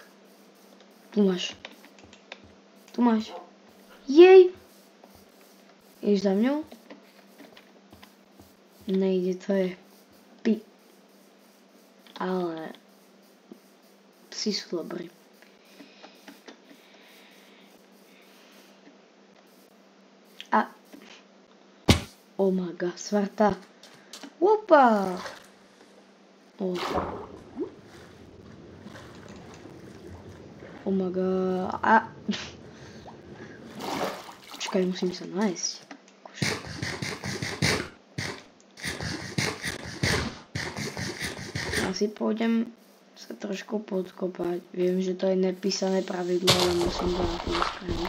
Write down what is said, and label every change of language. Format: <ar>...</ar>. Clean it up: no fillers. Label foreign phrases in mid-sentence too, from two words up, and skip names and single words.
<sk>Tu máš. Jej! Ideš za mňou? Nejde, to je pi. Ale psi sú dobrí.</sk> <en>Oh my god, svarta. Opa! Oh my god.</en> <sk>Počkaj, musím sa nájsť. Asi pôjdem sa trošku podkopať. Viem, že to je nepísané pravidlo, ale musím to na to spraviť.</sk>